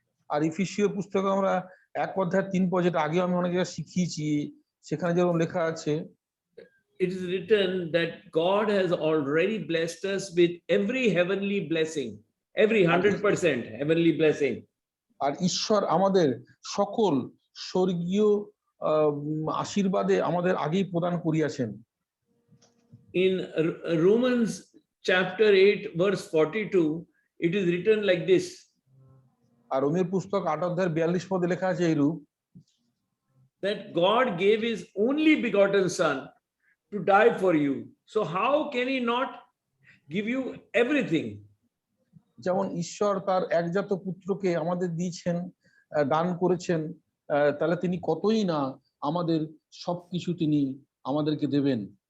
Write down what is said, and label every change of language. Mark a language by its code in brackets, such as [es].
[bn] আর ইফিসীয় পুস্তকে আমরা 1 অধ্যায় 3 পদ, যেটা আগে আমি অনেক জায়গায় শিখিয়েছি, সেখানে যেরকম লেখা আছে, [en] it is written that God has already blessed us with every heavenly blessing, every 100% heavenly blessing. [bn] আর ঈশ্বর আমাদের সকল স্বর্গীয় আশীর্বাদে আমাদের আগেই প্রদান করিয়াছেন। [en] In Romans chapter 8 verse 42, it is written like this. [bn] আর রোমের পুস্তক 8 অধ্যায় 42 পদে লেখা আছে এইরূপ, [en] that God gave His only begotten Son to die for you. So how can He not give you everything? [bn] যেমন ঈশ্বর তার একজাত পুত্রকে আমাদের দিয়েছেন, দান করেছেন, তাহলে তিনি কতই না আমাদের সবকিছু তিনি আমাদেরকে দেবেন।